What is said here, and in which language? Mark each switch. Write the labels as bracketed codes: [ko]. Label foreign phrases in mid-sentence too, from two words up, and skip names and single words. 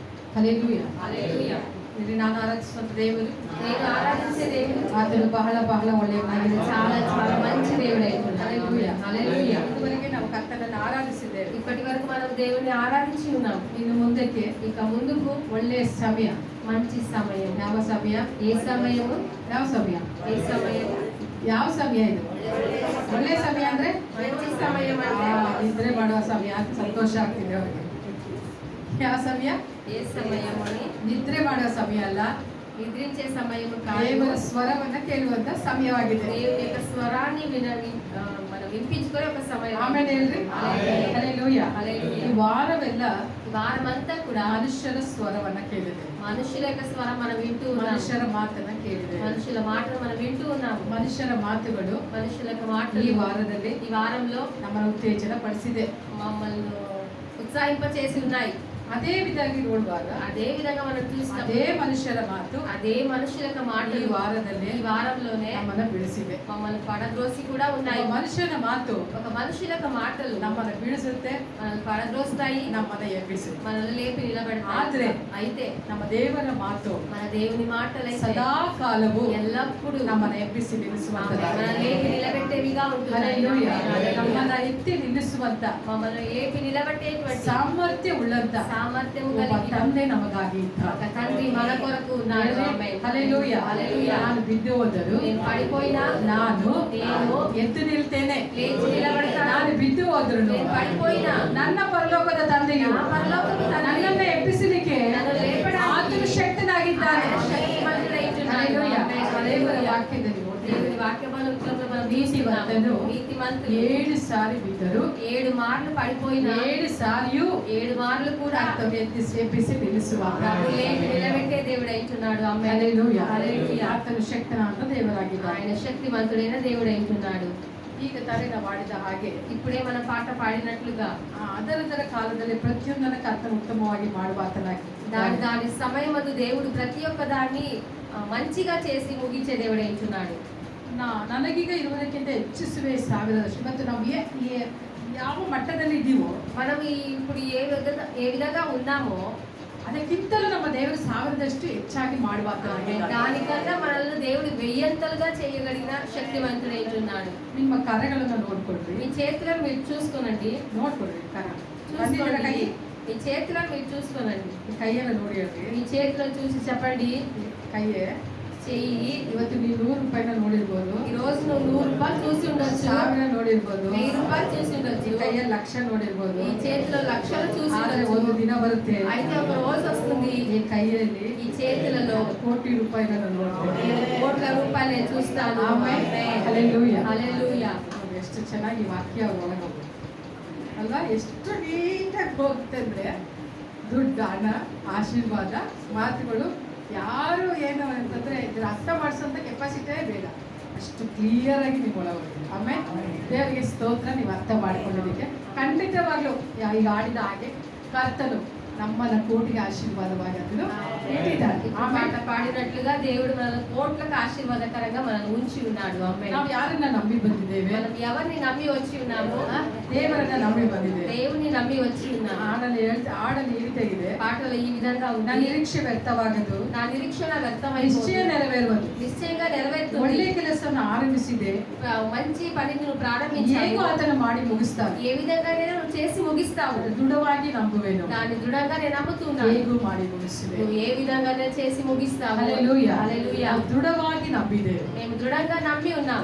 [te] హల్లెలూయా. హల్లెలూయా. [kn] ఇది ನಾನು ಆರಾಧಿಸುವಂತ దేవుడు, [te] నేను ఆరాధించే దేవుడు [kn] ಆತನು ಬಹಳ ಬಹಳ ಒಳ್ಳೆಯವನಾಗಿದ್ದಾನೆ. [te] చాలా చాలా మంచి దేవుడు అయితున్నాడు. హల్లెలూయా. హల్లెలూయా. [kn] ಇದುವರೆಗೆ ನಾವು ಕರ್ತನನ್ನು ಆರಾಧಿಸಿದ್ದೇವೆ. [te] ఇప్పటి వరకు మనం దేవుని ఆరాధించి ఉన్నాం. [kn] ಇನ್ನು ಮುಂದಕ್ಕೆ [te] ఇక ముందుకు [kn] ಒಳ್ಳೆಯ ಸಮಯ. [te] మంచి సమయం. [kn] ಯಾವ ಸಮಯ? [te] ఏ సమయము? [kn] ಯಾವ ಸಮಯ? [te] ఏ సమయము? [kn] ಯಾವ ಸಮಯ ಇದು? ಒಳ್ಳೆಯ ಸಮಯ ಅಂದ್ರೆ [te] మంచి సమయం అంటే [kn] ನಿದ್ರೆ ಮಾಡುವ ಸಮಯ ಅಂತ ಸಂತೋಷ ಆಗ್ತಿದೆ ಅವರಿಗೆ. ಯಾವ ಸಮಯ? [te] ఏ సమయము అని [kn] ನಿದ್ರೆ ಮಾಡುವ ಸಮಯ ಅಲ್ಲ, [te] నిద్రించే సమయము కాదు. [kn] ದೇವರ ಸ್ವರವನ್ನ ಕೇಳುವಂತ ಸಮಯವಾಗಿದೆ. [te] దేవుని యొక్క స్వరాన్ని మనం వినిపించుకునే ఒక సమయం. [kn] ಆಮೇಲೆ ಹೇಳ್ರಿ ಹಲ್ಲೆಲೂಯಾ. [te] హల్లెలూయా. [kn] ಈ ವಾರವೆಲ್ಲ [te] ఈ వారమంతా కూడా [kn] ಮನುಷ್ಯರ ಸ್ವರವನ್ನ ಕೇಳಿದೆ, [te] మనుషుల యొక్క స్వరం మనం వింటూ ఉన్నాం. [kn] ಮನುಷ್ಯರ ಮಾತನ್ನ ಕೇಳಿದೆ. [te] మనుషుల మాటలు మనం వింటూ ఉన్నాము. [kn] ಮನುಷ್ಯರ ಮಾತುಗಳು [te] మనుషుల యొక్క [kn] ಈ [te] మాటలు [kn] ವಾರದಲ್ಲಿ [te] ఈ వారంలో [kn] ನಮ್ಮನ್ನು ಉತ್ತೇಜನ ಪಡಿಸಿದೆ. [te] మమ్మల్ని ఉత్సాహింపచేసి ఉన్నాయి. [kn] ಅದೇ ವಿಧಾಗಿ ನೋಡುವಾಗ [te] అదే విధంగా మనం చూస్తాం. [kn] ಅದೇ ಮನುಷ್ಯರ ಮಾತು [te] అదే మనుషుల యొక్క [kn] ಈ [te] మాటలు [kn] ವಾರದಲ್ಲಿ [te] ఈ వారంలోనే [kn] ನಮ್ಮನ್ನ ಬೆಳೆಸಿದೆ. [te] మమ్మల్ని పడద్రోసి కూడా ఉన్నాయి. [kn] ಮನುಷ್ಯನ ಮಾತು [te] ఒక మనుషుల యొక్క మాటలు [kn] ನಮ್ಮನ್ನ ಬೀಳಿಸುತ್ತೆ, [te] మనల్ని పడద్రోస్తాయి, [kn] ನಮ್ಮನ್ನ ಎಬ್ಬಿಸುತ್ತೆ. [te] మనల్ని లేపి నిలబెడతాయి. [kn] ಆದ್ರೆ [te] అయితే [kn] ನಮ್ಮ ದೇವರ ಮಾತು [te] మన దేవుని మాటలైతే [kn] ಸದಾ ಕಾಲವು [te] ఎల్లప్పుడూ [kn] ನಮ್ಮನ್ನ ಎಬ್ಬಿಸಿ ನಿಲ್ಲಿಸುವಂತದ್ದಾಗಿದೆ. [te] మనల్ని లేపి నిలబెట్టేవిగా ఉంటున్నాయి. [kn] ಹಲ್ಲೆಲೂಯಾ. ನಮ್ಮನ್ನ ಎತ್ತಿ ನಿಲ್ಲಿಸುವಂತ [te] మమ్మల్ని లేపి నిలబెట్టేటువంటి [kn] ಸಾಮರ್ಥ್ಯ ಉಳ್ಳಂತ [te] సామర్థ్యం [kn] ಒಬ್ಬ [te] కలిగిన [kn] ತಂದೆ ನಮಗಾಗಿ ಇದ್ದ. [te] ఒక తండ్రి మన కొరకు ఉన్నాడు. ఆమేన్. [kn] ಹಲ್ಲೆಲೂಯಾ. [te] హల్లెలూయా. [kn] ನಾನು ಬಿದ್ದು ಹೋದರು, [te] నేను పడిపోయినా [kn] ನಾನು [te] నేను [kn] ಎದ್ದು ನಿಲ್ತೇನೆ. [te] లేచి నిలబడతాను. [kn] ನಾನು ಬಿದ್ದು ಹೋದ್ರು [te] నేను పడిపోయినా [kn] ನನ್ನ ಪರಲೋಕದ ತಂದೆಯು [te] నా పరలోకపు తండ్రి [kn] ನನ್ನನ್ನು ಎಬ್ಬಿಸಲಿಕ್ಕೆ [te] నన్ను లేపడానికి [kn] ಆತನು ಶಕ್ತನಾಗಿದ್ದಾನೆ. [te] ఆయన శక్తిమంతుడైయున్నాడు. [kn] ಹಲ್ಲೆಲೂಯಾ. [te] ఆమేన్. [kn] ದೇವರ [te] హల్లెలూయా. [kn] ವಾಕ್ಯದಲ್ಲಿ [te] దేవుని వాక్య బలంలో మనం నీతిమంతుడు నీతిమంతుడు [kn] 7 ಸಾರಿ ಬಿದ್ದರು, [te] 7 మార్లు పడిపోయినా [kn] 7 ಸಾರಿಯೂ [te] 7 మార్లు కూడా [kn] ಆತನು ಎಬ್ಬಿಸಿ ನಿಲ್ಲಿಸುವಾಗ [te] ప్రభు లేపి నిలబెట్టే దేవుడు అయితున్నాడు. ఆమేన్. [kn] ಹಲ್ಲೆಲೂಯಾ. [te] హల్లెలూయా. [kn] ಆತನು ಶಕ್ತನಾದ ದೇವರಾಗಿದ್ದಾನೆ. [te] ఆయన శక్తిమంతుడైన దేవుడు అయితున్నాడు. [kn] ಈಗ ತಾನೇ ನಾವು ಆಡಿದ ಹಾಗೆ [te] ఇప్పుడే మన పాట పాడినట్లుగా [kn] ಅದರ ಕಾಲದಲ್ಲಿ ಪ್ರತಿಯೊಂದನ್ನು ಕರ್ತನು ಉತ್ತಮವಾಗಿ ಮಾಡುವ [te] దాని దాని సమయమందు దేవుడు ప్రతి ఒక్క దాన్ని మంచిగా చేసి ముగించే దేవుడు అయితున్నాడు. [kn] ನನಗೀಗ ಇರುವುದಕ್ಕಿಂತ ಹೆಚ್ಚಿಸುವೆ 1000 ವರ್ಷ. ಮತ್ತು ನಾವು ಯಾವ ಮಟ್ಟದಲ್ಲಿ ಇದ್ದೀವೋ [te] మనం ఇప్పుడు ఏ విధంగా ఉన్నామో [kn] ಅದಕ್ಕಿಂತಲೂ ನಮ್ಮ ದೇವರು 1000ದಷ್ಟು ಹೆಚ್ಚಾಗಿ ಮಾಡುವ [te] దానికన్నా మనల్ని దేవుడు 1000ంతలుగా చేయగలిగిన శక్తివంతుడు అయితున్నాడు. [kn] ನಿಮ್ಮ ಕರಗಳನ್ನು ನೋಡ್ಕೊಳ್ರಿ, [te] మీ చేతులను మీరు చూసుకోనండి. [kn] ನೋಡ್ಕೊಳ್ರಿ ಕರ [te] చూసుకోండి. [kn] ಕೈ, [te] మీ చేతులను మీరు చూసుకోనండి. [kn] ಈ ಕೈಯನ್ನು ನೋಡಿ ಹೇಳ್ರಿ. [te] మీ చేతులను చూసి చెప్పండి. [kn] ಕೈಯೇ [te] చెయ్యి. [kn] ಇವತ್ತು ನೀವು 100 ರೂಪಾಯಿನ ನೋಡಿರ್ಬೋದು, [te] ఈ రోజు నువ్వు 100 రూపాయలు చూసి ఉండొచ్చు, [kn] 1000 ನೋಡಿರ್ಬೋದು, [te] 1000 రూపాయలు చూసి ఉండొచ్చు, [kn] ಈ ಕೈಯಲ್ಲಿ 1,00,000 ನೋಡಿರ್ಬೋದು. [te] ఈ చేతిలో లక్షలు చూసి [kn] ಆದ್ರೆ [te] ఉండొచ్చు. [kn] ಒಂದು ದಿನ ಬರುತ್ತೆ, [te] అయితే ఒక రోజు వస్తుంది [kn] ಈ ಕೈಯಲ್ಲಿ [te] ఈ చేతులలో [kn] ಕೋಟಿ ರೂಪಾಯಿಗಳನ್ನು ನೋಡ್ತೀನಿ. [te] నేను కోట్ల రూపాయలు నేను చూస్తాను. [kn] ಆಮೆನ್. [te] ఆమేన్. [kn] ಹಲ್ಲೆಲೂಯಾ. [te] హల్లెలూయా. [kn] ನೋಡಿ ಎಷ್ಟು ಚೆನ್ನಾಗಿ ವಾಕ್ಯ ಒಳಗೋಗುತ್ತೆ ಅಲ್ವಾ, ಎಷ್ಟು ನೀಟಾಗಿ ಹೋಗ್ತಂದ್ರೆ ದುಡ್ಡು, ಹಣ, ಆಶೀರ್ವಾದ, ಮಾತುಗಳು ಯಾರು ಏನು ಅಂತಂದ್ರೆ ಇದ್ರ ಅರ್ಥ ಮಾಡಿಸೋಂಥ ಕೆಪಾಸಿಟಿಯೇ ಬೇಡ, ಅಷ್ಟು ಕ್ಲಿಯರ್ ಆಗಿ ನೀವು ಒಳಗೋಗ್ತೀವಿ. ಆಮೇಲೆ ದೇವರಿಗೆ ಸ್ತೋತ್ರ. ನೀವು ಅರ್ಥ ಮಾಡ್ಕೊಳ್ಳೋದಕ್ಕೆ ಖಂಡಿತವಾಗ್ಲೂ ಈಗ ಆಡಿದ ಹಾಗೆ ಕರ್ತನು ನಮ್ಮನ್ನ ಕೋಟಿಗೆ ಆಶೀರ್ವಾದವಾಗಿ ಅದನ್ನು ಇಟ್ಟಿದ್ದಾನೆ. [te] ఇప్పుడు పాట పాడినట్లుగా దేవుడు మన కోట్లకు ఆశీర్వాదకరంగా మనల్ని ఉంచి ఉన్నాడు. ఆమేన్. [kn] ನಾವು ಯಾರನ್ನ ನಂಬಿ ಬಂದಿದ್ದೇವೆ? [te] మనం ఎవరిని నమ్మి వచ్చి ఉన్నాము? [kn] ದೇವರನ್ನ ನಂಬಿ ಬಂದಿದ್ದೇವೆ. [te] దేవుని నమ్మి వచ్చి ఉన్నాము. [kn] ಆಡಲು ಈ ರೀತಿ ಇದೆ, [te] పాటలో ఈ విధంగా [kn] ನನ್ನ [te] ఉంది. [kn] ನಿರೀಕ್ಷೆ ವ್ಯರ್ಥವಾಗದು, [te] నా నిరీక్షణ [kn] ನಿಶ್ಚಯ [te] వ్యర్థమైపోతుంది, [kn] ನೆರವೇರುವುದು. [te] నిశ్చయంగా నెరవేరుతుంది. [kn] ಒಳ್ಳೆ ಕೆಲಸವನ್ನು ಆರಂಭಿಸಿದೆ, [te] మంచి పనిని నువ్వు [kn] ಹೇಗೂ [te] ప్రారంభించావు, [kn] ಆತನ ಮಾಡಿ ಮುಗಿಸ್ತಾನೆ. [te] ఏ విధంగానే నువ్వు చేసి ముగిస్తావు. [kn] ದೃಢವಾಗಿ ನಂಬುವೆನು, [te] దాన్ని దృఢంగా నేను నమ్ముతున్నాను. [kn] ಹೇಗೂ ಮಾಡಿ ಮುಗಿಸುವೆ. [te] నువ్వు ఏ విధంగానే చేసి ముగిస్తావు. [kn] ಹಲ್ಲೆಲೂಯಾ. [te] హల్లెలూయా. [kn] ನಾವು ದೃಢವಾಗಿ ನಂಬಿದ್ದೇವೆ. [te] మేము దృఢంగా నమ్మి ఉన్నాం.